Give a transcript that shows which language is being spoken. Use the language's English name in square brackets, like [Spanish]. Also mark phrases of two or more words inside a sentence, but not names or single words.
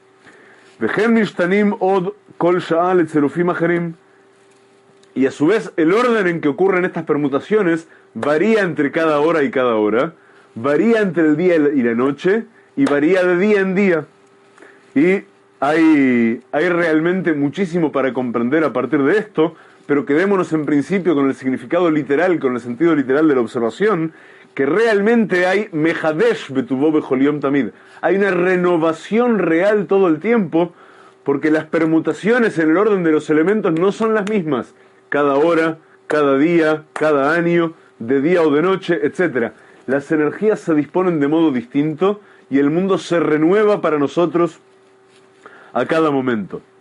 [Spanish] Y a su vez, el orden en que ocurren estas permutaciones varía entre cada hora y cada hora, varía entre el día y la noche, y varía de día en día. Y hay realmente muchísimo para comprender a partir de esto, pero quedémonos en principio con el significado literal, con el sentido literal de la observación, que realmente hay [Hebrew] מחדש בטובו בכל יום תמיד. [Spanish] Hay una renovación real todo el tiempo, porque las permutaciones en el orden de los elementos no son las mismas, cada hora, cada día, cada año, de día o de noche, etc. Las energías se disponen de modo distinto y el mundo se renueva para nosotros a cada momento.